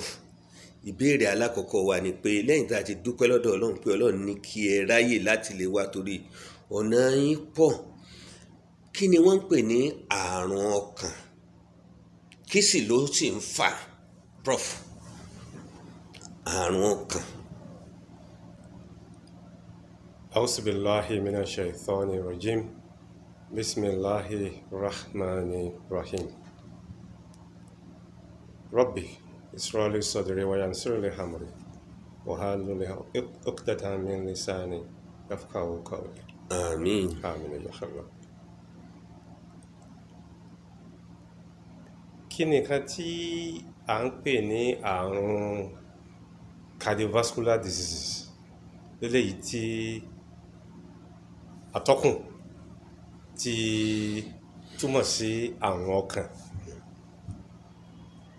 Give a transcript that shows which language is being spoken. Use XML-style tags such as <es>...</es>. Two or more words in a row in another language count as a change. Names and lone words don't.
<yo>Ìbéèrè alákọ̀ọ́kọ́ wa ni pé lẹ́yìn tá a ti dúpẹ́ lọ́dọ̀ Ọlọ́run pé Ọlọ́run ní kí ẹ ráyè láti lè wá torí ọ̀nà yín pọ̀, kí ni wọ́n ń pè ní àrùn ọkàn? Kí sì ló sì ń fà, Prof? Àrùn ọkàn.</yo> <ar>أعوذ بالله من الشيطان الرجيم. بسم الله الرحمن الرحيم. رب إسرائيل صدري وينصر لي أمري واحلل عقدة من لساني يفقهوا قولي. Àmín. آمين يا الله.</ar> <yo>Kí ni nǹkan tí à ń pè ní àrùn</yo> <en>cardiovascular diseases?</en> <yo>Lélẹ́yìí tí atọ́kùn ti túmọ̀ sí àrùn ọkàn.</yo>